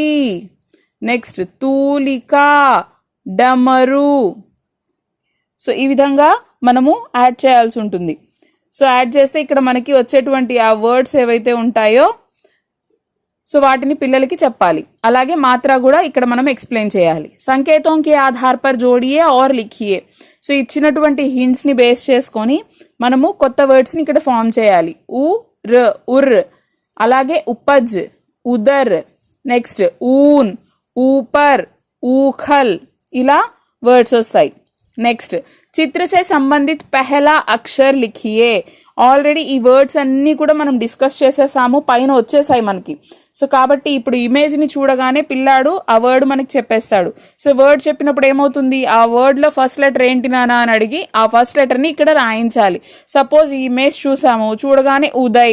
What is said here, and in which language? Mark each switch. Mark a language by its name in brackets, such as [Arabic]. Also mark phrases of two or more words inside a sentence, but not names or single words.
[Telugu] నెక్స్ట్ [Hindi] तूलिका, डमरू. [Telugu] సో ఈ విధంగా మనము యాడ్ చేయాల్సి ఉంటుంది. సో యాడ్ చేస్తే ఇక్కడ మనకి వచ్చేటువంటి ఆ వర్డ్స్ ఏవైతే ఉంటాయో సో వాటిని పిల్లలకి చెప్పాలి. అలాగే మాత్ర కూడా ఇక్కడ మనం ఎక్స్ప్లెయిన్ చేయాలి. [Hindi] संकेत के आधार पर जोड़िए और लिखिए. [Telugu] సో ఇచ్చినటువంటి హింట్స్ని బేస్ చేసుకొని మనము కొత్త వర్డ్స్ని ఇక్కడ ఫామ్ చేయాలి. [Hindi] उ, र, उर्. అలాగే उपज, उदर. [Telugu] నెక్స్ట్ [Hindi] ऊन, ऊपर, ऊखल, [Telugu] ఇలా వర్డ్స్ వస్తాయి. [Hindi] నెక్స్ట్ चित्र से संबंधित पहला अक्षर लिखिए. [Telugu] ఆల్రెడీ ఈ వర్డ్స్ అన్నీ కూడా మనం డిస్కస్ చేసేసాము, పైన వచ్చేసాయి మనకి. సో కాబట్టి ఇప్పుడు ఇమేజ్ని చూడగానే పిల్లాడు ఆ వర్డ్ మనకి చెప్పేస్తాడు. సో వర్డ్ చెప్పినప్పుడు ఏమవుతుంది, ఆ వర్డ్లో [English] first letter [Telugu] ఏంటి నానా అని అడిగి ఆ ఫస్ట్ లెటర్ని ఇక్కడ రాయించాలి. సపోజ్ ఈ ఇమేజ్ చూసాము, చూడగానే ఉదయ్.